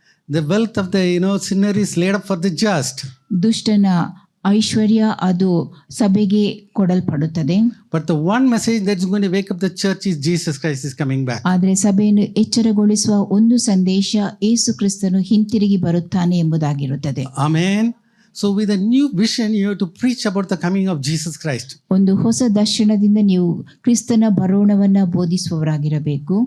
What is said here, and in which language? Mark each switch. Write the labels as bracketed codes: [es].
[en] The wealth of the sinner is laid up for the just. [kn] ದುಷ್ಟನ ಐಶ್ವರ್ಯ ಅದು ಸಭೆಗೆ ಕೊಡಲ್ಪಡುತ್ತದೆ. [en] But the one message that's going to wake up the church is Jesus Christ is coming back. [kn] ಆದರೆ ಸಭೆಯನ್ನು ಎಚ್ಚರಗೊಳಿಸುವ ಒಂದು ಸಂದೇಶ ಯೇಸು ಕ್ರಿಸ್ತನು ಹಿಂತಿರುಗಿ ಬರುತ್ತಾನೆ ಎಂಬುದಾಗಿರುತ್ತದೆ. [en] Amen. So with a new vision, you have to preach about the coming of Jesus Christ. [kn] ಒಂದು ಹೊಸ ದರ್ಶನದಿಂದ ನೀವು ಕ್ರಿಸ್ತನ ಬರೋಣವನ್ನ ಬೋಧಿಸುವವರಾಗಿರಬೇಕು.